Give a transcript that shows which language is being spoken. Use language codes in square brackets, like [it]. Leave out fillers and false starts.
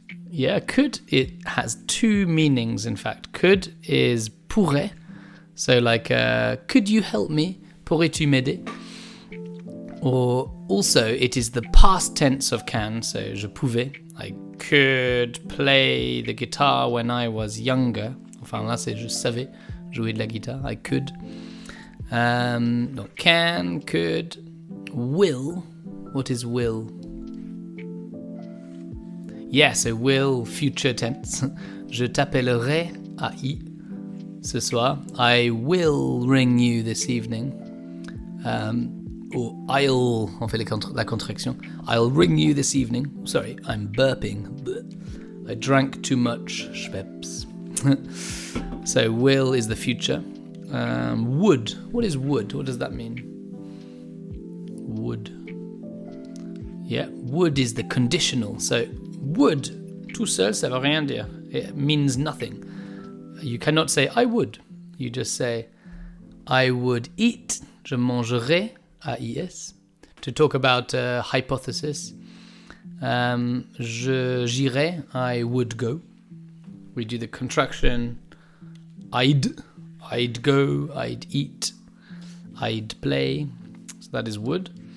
[en] Yeah, could, it has two meanings, in fact. Could is pourrait. So like, could you help me? [fr] Pourrais-tu m'aider? [en] Or also, it is the past tense of can, so [fr] je pouvais. [en] I could play the guitar when I was younger. [fr] Enfin, là, c'est je savais jouer de la guitare. [en] I could. Donc, can, could, will. What is will? Yeah, so will, future tense. [fr] Je t'appellerai AI ce soir. [en] I will ring you this evening. Or I'll, [fr] on fait la contraction. [en] I'll ring you this evening. Sorry, I'm burping. I drank too much Schweppes. So will is the future. Would. What is would? What does that mean? Would. Yeah, would is the conditional. [fr] So would, tout seul, ça veut rien dire. [en] It means nothing. You cannot say I would. You just say I would eat, [fr] je mangerai, [en] AIS, to talk about hypothesis. [fr] J'irai, [en] I would go. We do the contraction I'd go, I'd eat, I'd play. So that is would.